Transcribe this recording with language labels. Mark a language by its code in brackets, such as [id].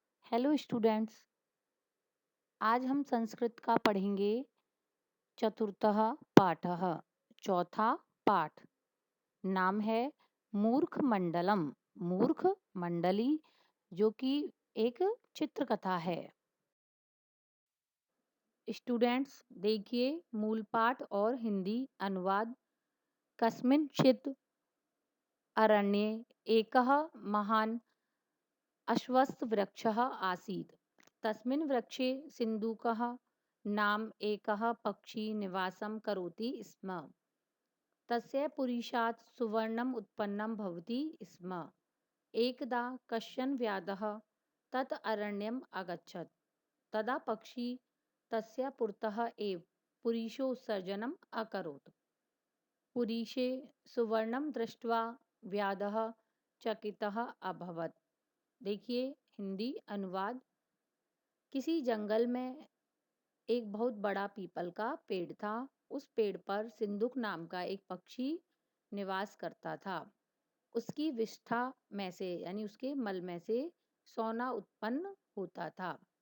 [hi] Hello students, आज हम संस्कृत का पढ़ेंगे [sa] चतुर्थः पाठः, [hi] चौथा पाठ। नाम है मूर्ख मंडलम, मूर्ख मंडली, जो कि एक चित्रकथा है। स्टूडेंट्स देखिए मूल पाठ और हिंदी अनुवाद। [sa] कस्मिंश्चित् अरण्ये एकः महान् अश्वत्थवृक्षः आसीत्। तस्मिन् वृक्षे सिन्दूकः नाम एकः पक्षी निवासं करोति स्म। तस्य पुरीषात् सुवर्णम् उत्पन्नं भवति स्म। एकदा कश्चन व्याधः तत् अरण्यम् अगच्छत्। तदा पक्षी तस्य पुरतः एव पुरीषोत्सर्जनम् अकरोत्। पुरीषे सुवर्णं दृष्ट्वा व्याधः चकितः अभवत्। [hi] देखिए हिंदी अनुवाद। किसी जंगल में एक बहुत बड़ा पीपल का पेड़ था। उस पेड़ पर सिंदूक नाम का एक पक्षी निवास करता था। उसकी विष्ठा में से यानी उसके मल में से सोना उत्पन्न होता था।